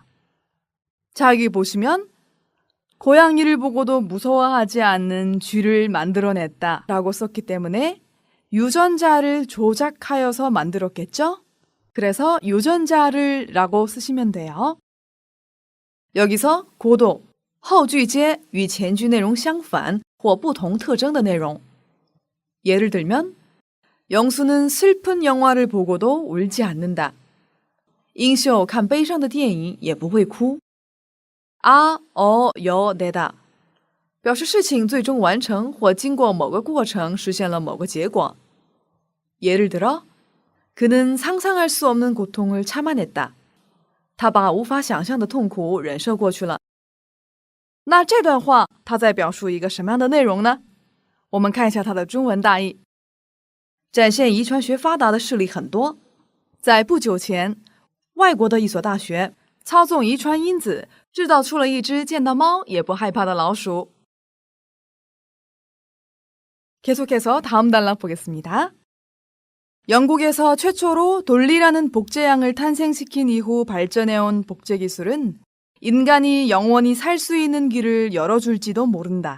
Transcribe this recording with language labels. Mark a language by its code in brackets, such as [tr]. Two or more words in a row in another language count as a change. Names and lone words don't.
[ko] 자, 여기 보시면 고양이를 보고도 무서워하지 않는 쥐를 만들어냈다 라고 썼기 때문에 유전자를 조작하여서 만들었겠죠? 그래서 유전자를 라고 쓰시면 돼요. 여기서 고도, [zh] 后句接与前句内容相反或不同特征的内容. [ko] 예를 들면 영수는 슬픈 영화를 보고도 울지 않는다. [zh] 英秀看悲伤的电影也不会哭. [ko] 아, 여, 내다. [zh] 表示事情最终完成或经过某个过程实现了某个结果. [ko] 예를 들어 그는 상상할 수 없는 고통을 참아냈다. [zh] 他把无法想象的痛苦忍受过去了. 那这段话它在表述一个什么样的内容呢？我们看一下它的中文大意。展现遗传学发达的事例很多。在不久前，外国的一所大学操纵遗传因子，制造出了一只见到猫也不害怕的老鼠。 [ko] 계속해서 다음 단락 보겠습니다. 영국에서 최초로 돌리라는 복제양을 탄생시킨 이후 발전해온 복제 기술은 인간이 영원히 살 수 있는 길을 열어줄지도 모른다.